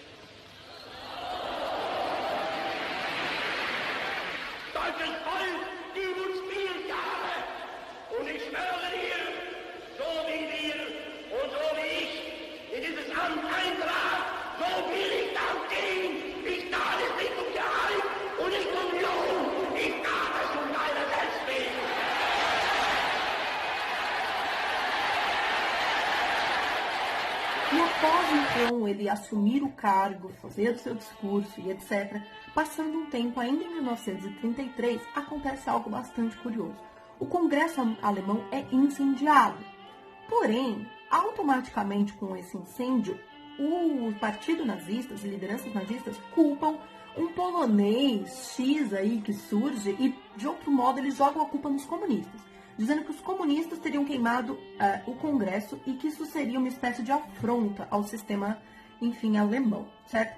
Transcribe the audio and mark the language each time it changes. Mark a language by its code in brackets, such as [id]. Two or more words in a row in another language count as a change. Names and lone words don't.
[de] Deutsches Volk, gib uns 4 Jahre, und ich schwöre dir, so wie wir und so wie ich in dieses Amt eintrat, so will ich dann gehen. Ich tat es nicht um Gehalt und nicht um Lohn. Ich tat es um meiner selbst willen. [pt] E após então ele assumir o cargo, fazer o seu discurso e etc., passando um tempo, ainda em 1933, acontece algo bastante curioso. O Congresso alemão é incendiado. Porém, automaticamente com esse incêndio, o partido nazista, as lideranças nazistas, culpam um polonês X aí que surge e, de outro modo, eles jogam a culpa nos comunistas, dizendo que os comunistas teriam queimado o Congresso e que isso seria uma espécie de afronta ao sistema, enfim, alemão, certo?